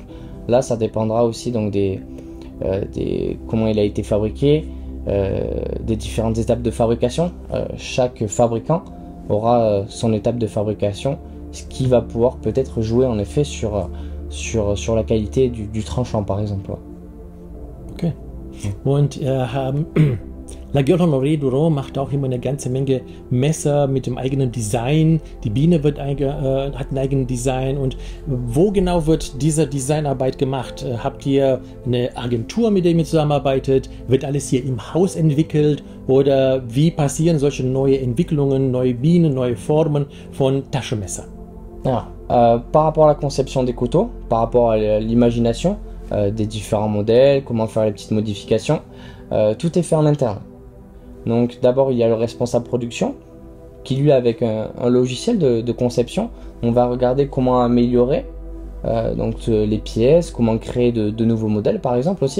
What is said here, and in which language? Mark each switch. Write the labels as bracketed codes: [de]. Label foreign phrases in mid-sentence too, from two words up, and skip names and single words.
[fr] Là ça dépendra aussi donc des comment il a été fabriqué, des différentes étapes de fabrication. Chaque fabricant aura son étape de fabrication, ce qui va pouvoir peut-être jouer en effet sur la qualité du tranchant par exemple. [de] Okay. Und Laguiole Honoré Duran macht auch immer eine ganze Menge Messer mit dem eigenen Design. Die Biene hat ein eigenes Design. Und wo genau wird diese Designarbeit gemacht? Habt ihr eine Agentur, mit der ihr zusammenarbeitet? Wird alles hier im Haus entwickelt? Oder wie passieren solche neue Entwicklungen, neue Bienen, neue Formen von Taschenmesser? [fr] Alors, par rapport à la conception des couteaux, par rapport à l'imagination des différents modèles, comment faire les petites modifications, tout est fait en interne. Donc d'abord il y a le responsable production qui lui, avec un logiciel de conception, on va regarder comment améliorer donc les pièces, comment créer de nouveaux modèles par exemple aussi.